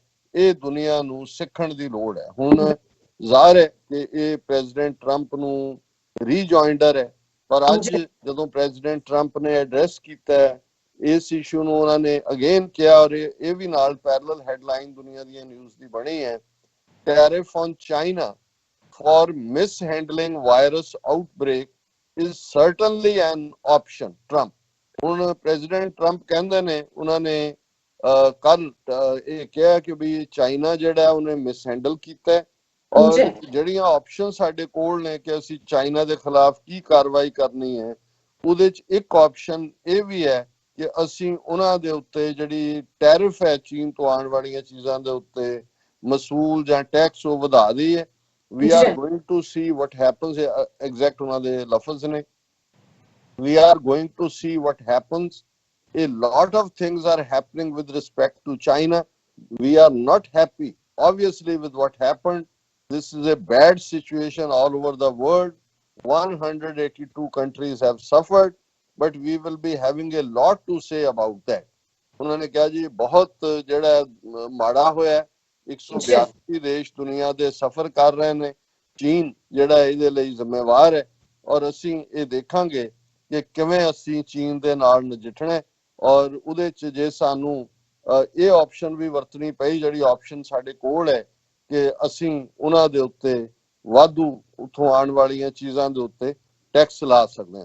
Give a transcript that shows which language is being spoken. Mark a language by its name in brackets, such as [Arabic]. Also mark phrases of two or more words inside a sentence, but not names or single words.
[Punjabi] ਇਹ ਦੁਨੀਆ ਨੂੰ ਸਿੱਖਣ ਦੀ ਲੋੜ ਹੈ। ਹੁਣ ਜ਼ਾਹਰ ਹੈ ਕਿ ਇਹ ਪ੍ਰੈਜ਼ੀਡੈਂਟ ਟਰੰਪ ਨੂੰ ਰੀਜੁਆਇੰਡਰ ਹੈ, ਪਰ ਅੱਜ ਜਦੋਂ ਪ੍ਰੈਜ਼ੀਡੈਂਟ ਟਰੰਪ ਨੇ ਐਡਰੈਸ ਕੀਤਾ ਇਸ ਇਸ਼ੂ ਨੂੰ, ਉਹਨਾਂ ਨੇ ਅਗੇਨ ਕਿਹਾ ਔਰ ਇਹ ਵੀ ਨਾਲ [English] parallel headline [Punjabi] ਦੁਨੀਆ ਦੀਆਂ ਨਿਊਜ਼ ਦੀ ਬਣੀ ਹੈ, [English] tariff on China for mishandling virus outbreak is certainly an option. [Punjabi] Trump ਹੁਣ ਪ੍ਰੈਜ਼ੀਡੈਂਟ ਟਰੰਪ ਕਹਿੰਦੇ ਨੇ, ਉਹਨਾਂ ਨੇ ਕੱਲ ਇਹ ਕਿਹਾ ਕਿ ਵੀ ਚਾਈਨਾ ਜਿਹੜਾ ਉਹਨੇ ਮਿਸਹੈਂਡਲ ਕੀਤਾ ਔਰ ਜਿਹੜੀਆਂ ਆਪਸ਼ਨ ਸਾਡੇ ਕੋਲ ਨੇ ਕਿ ਅਸੀਂ ਚਾਈਨਾ ਦੇ ਖਿਲਾਫ ਕੀ ਕਾਰਵਾਈ ਕਰਨੀ ਹੈ, ਉਹਦੇ ਚ ਇੱਕ ਆਪਸ਼ਨ ਇਹ ਵੀ ਹੈ ਕਿ ਅਸੀਂ ਉਹਨਾਂ ਦੇ ਉੱਤੇ ਜਿਹੜੀ ਟੈਰਿਫ ਹੈ ਚੀਨ ਤੋਂ ਆਉਣ ਵਾਲੀਆਂ ਚੀਜ਼ਾਂ ਦੇ ਉੱਤੇ ਮਸੂਲ ਜਾਂ ਟੈਕਸ ਉਹ ਵਧਾ ਦਈਏ। [English] We are going to see what happens. [Punjabi] Exact ਉਹਨਾਂ ਦੇ ਲਫ਼ਜ਼ ਨੇ, [English] we are going to see what happens. A lot of things are happening with respect to China. We are not happy obviously with what happened. This is a bad situation all over the world. 182 countries have suffered, but we will be having a lot to say about that. [Punjabi] ਉਹਨਾਂ ਨੇ ਕਿਹਾ ਜੀ ਬਹੁਤ ਜਿਹੜਾ ਮਾੜਾ ਹੋਇਆ, 182 ਦੇਸ਼ ਦੁਨੀਆ ਦੇ ਸਫਰ ਕਰ ਰਹੇ ਨੇ, ਚੀਨ ਜਿਹੜਾ ਇਹਦੇ ਲਈ ਜ਼ਿੰਮੇਵਾਰ ਹੈ ਔਰ ਅਸੀਂ ਇਹ ਦੇਖਾਂਗੇ ਕਿ ਕਿਵੇਂ ਅਸੀਂ ਚੀਨ ਦੇ ਨਾਲ ਨਜਿੱਠਣਾ ਔਰ ਉਹਦੇ ਚ ਜੇ ਸਾਨੂੰ ਇਹ ਆਪਸ਼ਨ ਵੀ ਵਰਤਣੀ ਪਈ, ਜਿਹੜੀ ਆਪਸ਼ਨ ਸਾਡੇ ਕੋਲ ਹੈ ਕਿ ਅਸੀਂ ਉਹਨਾਂ ਦੇ ਉੱਤੇ ਵਾਧੂ ਉੱਥੋਂ ਆਉਣ ਵਾਲੀਆਂ ਚੀਜ਼ਾਂ ਦੇ ਉੱਤੇ ਟੈਕਸ ਲਾ ਸਕਦੇ ਹਾਂ।